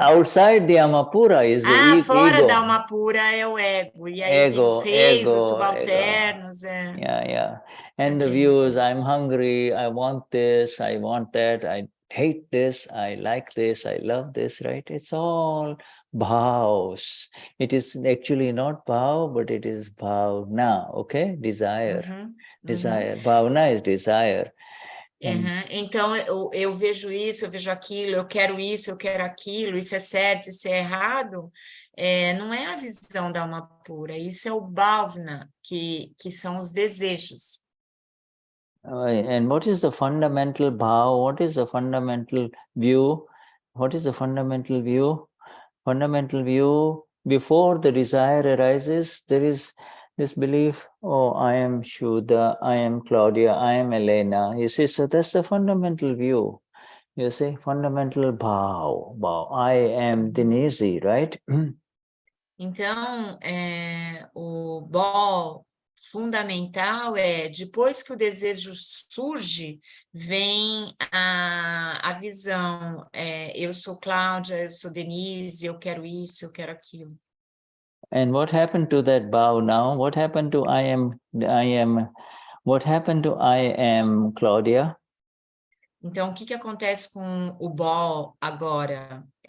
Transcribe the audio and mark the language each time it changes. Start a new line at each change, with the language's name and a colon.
English: Outside the Alma Pura is the ego.
Portuguese: Fora da Alma Pura é o ego. E aí tem os reis, os subalternos.
English: Yeah. And the views, I'm hungry, I want this, I want that, I hate this, I like this, I love this, right? It's all bhavs. It is actually not bhav, but it is bhavna, okay? Desire. Desire. Bhavna is desire.
Portuguese: Então, eu vejo isso, eu vejo aquilo, eu quero isso, eu quero aquilo, isso é certo, isso é errado. Não é a visão da Alma Pura, isso é o bhavna, que são os desejos.
English: And what is the fundamental bhav? What is the fundamental view? What is the fundamental view? Fundamental view, before the desire arises, there is this belief, oh, I am Shuddha, I am Claudia, I am Elena. You see, so that's the fundamental view. You see, fundamental bhav. I am Dinesi, right?
Portuguese: Então, o bhav fundamental depois que o desejo surge, vem a visão, eu sou Cláudia, eu sou Denise, eu quero isso, eu quero aquilo.
English: And what happened to that bhav now? What happened to I am, what happened to I am Claudia?
Portuguese: Então, o que acontece com o bhav agora?